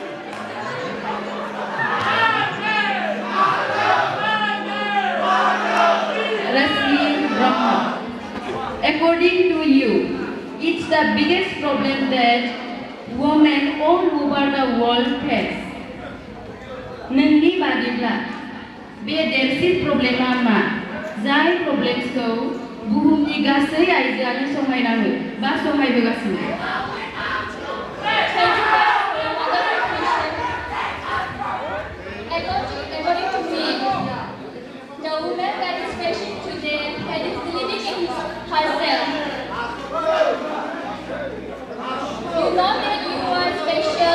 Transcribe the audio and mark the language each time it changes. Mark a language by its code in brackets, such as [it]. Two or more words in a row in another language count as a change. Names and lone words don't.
[en] According to you, it's the biggest problem that women all over the world face. [brx] नोंनि बादिब्ला बे देरसिन प्रब्लेमा मा? जाय प्रब्लेम्सखौ बुहुमनि गासै आइजोआनो सहायनाङो बा सहायबोगासिनो? [en] According to me, the woman that is facing today that is believing in herself. You know that you are special.